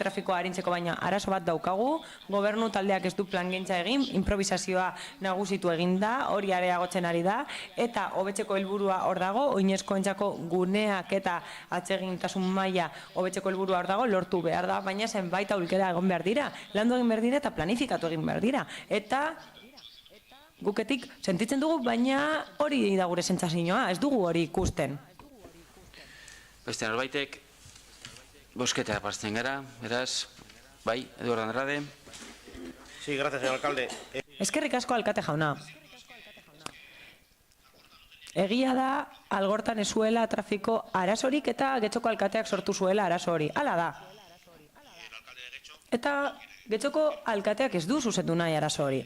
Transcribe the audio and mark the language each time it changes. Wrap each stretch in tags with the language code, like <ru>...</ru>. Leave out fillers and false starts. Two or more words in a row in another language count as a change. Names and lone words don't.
<eu>trafikoa arintzeko, baina arazo bat daukagu, gobernu taldeak ez du plangintza egin, improvisazioa nagusitu egin da, hori areagotzen ari da, eta hobetzeko helburua hor dago, oinezkoentzako guneak eta atsegintasun maila hobetzeko helburua hor dago, lortu behar da, baina zenbait aukera egon behar dira, landu egin behar dira eta planifikatu egin behar dira, eta guketik sentitzen dugu, baina hori da gure sentsazioa, ez dugu hori ikusten. Beste norbaitek bozketa pastzen gara, beraz, bai, Eduardo Andrade.</eu> <es>Sí, gracias, señor alcalde.</es> <eu>Eskerrik asko alkate jauna. Egia da, Algortan ez zuela trafiko arazorik eta Getxoko alkateak sortu zuela arazo hori. Hala da. Eta Getxoko alkateak ez du zuzendu nahi arazo hori.</eu>